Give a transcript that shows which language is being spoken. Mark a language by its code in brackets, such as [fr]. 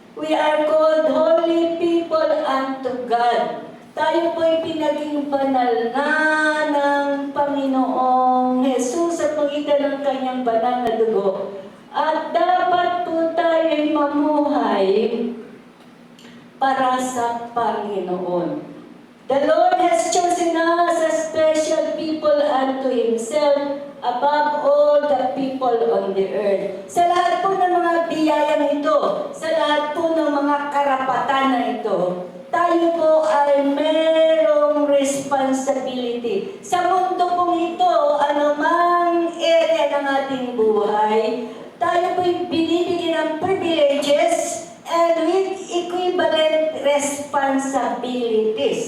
[en] We are called holy people unto God. [tl] Tayo po'y pinaging banal na ng Panginoong Jesus sa pagitan ng kanyang banal na dugo. At dapat po tayo'y mamuhay para sa Panginoon. [en] The Lord has chosen us as special people unto Himself above all the people on the earth. [tl] Sa lahat po ng mga biyayang ito, sa lahat po ng mga karapatan na ito, tayo po ay merong responsibility. Sa mundo pong ito, anumang area ng ating buhay, tayo po'y binibigyan ng [en] privileges and with equivalent responsibilities.